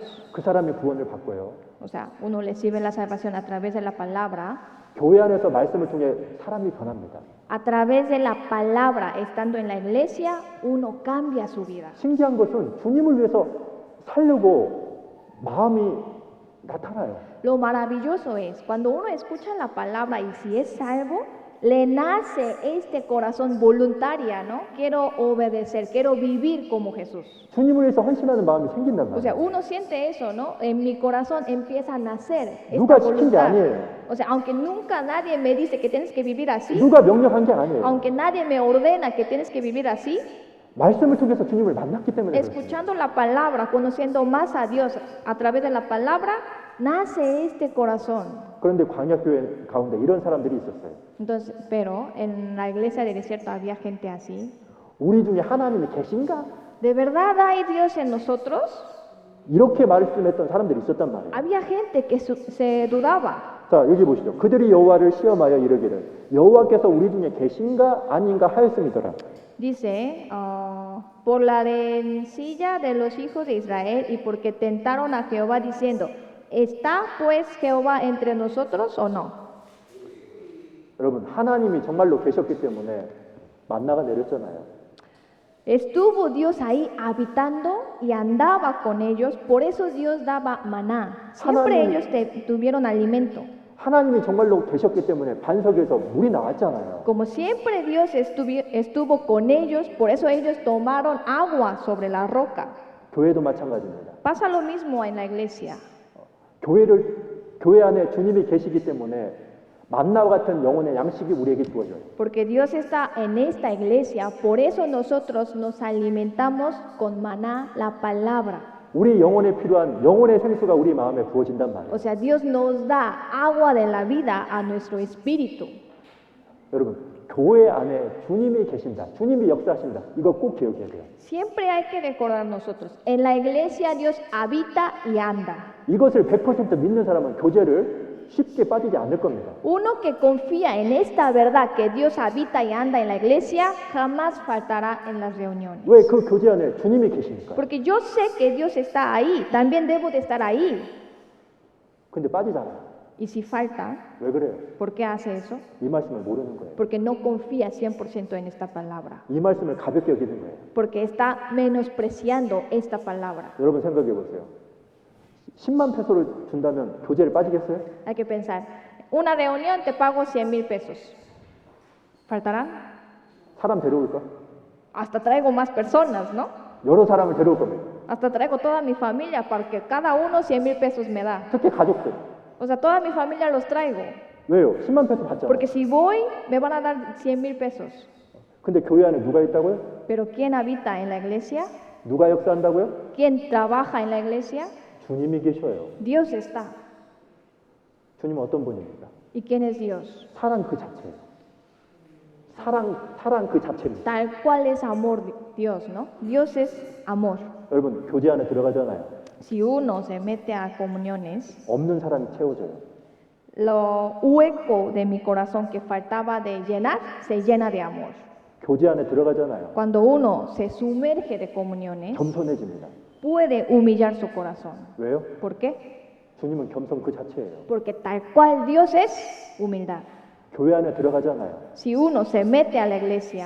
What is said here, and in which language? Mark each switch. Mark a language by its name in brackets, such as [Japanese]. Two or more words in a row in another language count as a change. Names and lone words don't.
[Korean] 그 사람이 구원을 받고요. [Spanish] O sea, uno recibe la salvación a través de la palabra. [Korean] 교회 안에서 말씀을 통해 사람이 변합니다. [Spanish] A través de la palabra, estando en la iglesia, uno cambia su vida. [Korean] 신기한 것은 주님을 위해서 살려고 마음이 나타나요. [Spanish] Lo maravilloso es, cuando uno escucha la palabra y si es salvo, le nace este corazón voluntaria, ¿no? Quiero obedecer, quiero vivir como Jesús. [Korean] 주님을 위해서 헌신하는 마음이 생긴단 [Spanish] O sea, [Korean] 말이에요. [Spanish] uno siente eso, ¿no? En mi corazón empieza a nacer [Korean] 누가 [Spanish] esta [Korean] 시킨 게 [Spanish] voluntad. [Korean] 아니에요. [Spanish] O sea, aunque nunca nadie me dice que tienes que vivir así, [Korean] 누가 명령한 게 아니에요. [Spanish] aunque nadie me ordena que tienes que vivir así, [Korean] 말씀을 통해서 주님을 만났기 때문에 그렇습니다. [Spanish] escuchando la palabra, conociendo más a Dios a través de la palabra, nace este corazón. [Korean] 그런데 광야교회 가운데 이런 사람들이 있었어요. [Spanish] Entonces, pero en la iglesia del desierto había gente así. [Korean] 우리 중에 하나님이 계신가? [Spanish] ¿De verdad hay Dios en nosotros? [Korean] 이렇게 말씀했던 사람들이 있었단 말이에요. [Spanish] Había gente que se dudaba. [Korean] 자, 여기 보시죠. 그들이 여호와를 시험하여 이르기를 여호와께서 우리 중에 계신가 아닌가 하였음이더라. [Spanish] Dice, por la rencilla de los hijos de Israel y porque tentaron a Jehová diciendo, ¿está pues Jehová entre nosotros o no? [Korean] 여러분, 하나님이 정말로 계셨기 때문에 만나가 내렸잖아요. [Spanish] Estuvo Dios ahí habitando y andaba con ellos, por eso Dios daba maná. Siempre [Korean] 하나님- [Spanish] ellos tuvieron alimento. [Korean] 하나님이 정말로 계셨기 때문에 반석에서 물이 나왔잖아요. [Spanish] Como siempre Dios estuvo con ellos, por eso ellos tomaron agua sobre la roca. [Korean] 교회도 마찬가지입니다. [Spanish] Pasa lo mismo en la iglesia. [Korean] 교회 안에 주님이 계시기 때문에 만나와 같은 영혼의 양식이 우리에게 주어져요. [Spanish] Porque Dios está en esta iglesia, por eso nosotros nos alimentamos con maná, la palabra. [Korean] 우리 영혼에 필요한 영혼의 생수가 우리 마음에 부어진단 말이에요. [Spanish] O sea, Dios nos da agua de la vida a nuestro espíritu. [Korean] 여러분, 교회 안에 주님이 계신다. 주님이 역사하신다. 이거 꼭 기억해야 돼요. [Spanish] Siempre hay que recordar nosotros, en la iglesia Dios habita y anda. [Korean] 이것을 100% 믿는 사람은 교제를 쉽게 빠지지 않을 겁니다. [Spanish] Uno que confía en esta verdad que Dios habita y anda en la iglesia, jamás faltará en las reuniones. [Korean] 왜 그 교제 안에 주님이 계시니까. [Spanish] Porque yo sé que Dios está ahí, también debo de estar ahí. [Korean] 근데 빠지잖아요. [Spanish] Y si falta, [Korean] 왜 그래요? [Spanish] ¿por qué hace eso? [Korean] 이 말씀을 모르는 거예요. [Spanish] Porque no confía 100% en esta palabra. [Korean] 이 말씀을 가볍게 여기는 거예요. [Spanish] Porque está menospreciando esta palabra. [Korean] 여러분 생각해 보세요. 10만 페소를 준다면 교제를 빠지겠어요? [Spanish] Hay que pensar, una reunión te pago 100,000 pesos. ¿Faltará? [Korean] 사람 데려올까? [Spanish] Hasta traigo más personas, ¿no? [Korean] 여러 사람을 데려올 겁니다. [Spanish] Hasta traigo toda mi familia porque cada uno 100,000 pesos me da. [Korean] 특히 가족들. [Spanish] O sea, toda mi familia los traigo. [Korean] 왜요? 10만 페소 받잖아요. [Spanish] Porque si voy, me van a dar 100,000 pesos. [Korean] 근데 교회 안에 누가 있다고요? [Spanish] Pero ¿quién habita en la iglesia? [Korean] 누가 역사한다고요? [Spanish] ¿Quién trabaja en la iglesia? [Korean] 주님이 계셔요. [Spanish] Dios está. [Korean] 주님은 어떤 분입니까? [Spanish] ¿Y quién es Dios? [Korean] 사랑 그 자체예요. 사랑 그 자체입니다. [Spanish] Tal cual es amor Dios, ¿no? Dios es amor. [Korean] 여러분 교제 안에 들어가잖아요. [Spanish] Si uno se mete a comuniones, [Korean] 없는 사람이 채워져요. [Spanish] lo hueco de mi corazón que faltaba de llenar, se llena de amor. [Korean] 교제 안에 들어가잖아요. [Spanish] Cuando uno se sumerge de comuniones, [Korean] 겸손해집니다. [Spanish] puede humillar su corazón. [Korean] 왜요? [Spanish] ¿Por qué? [Korean] 주님은 겸손 그 자체예요. [Spanish] Porque tal cual Dios es humildad. [Korean] 교회 안에 들어가잖아요. [Spanish] Si uno se mete a la iglesia,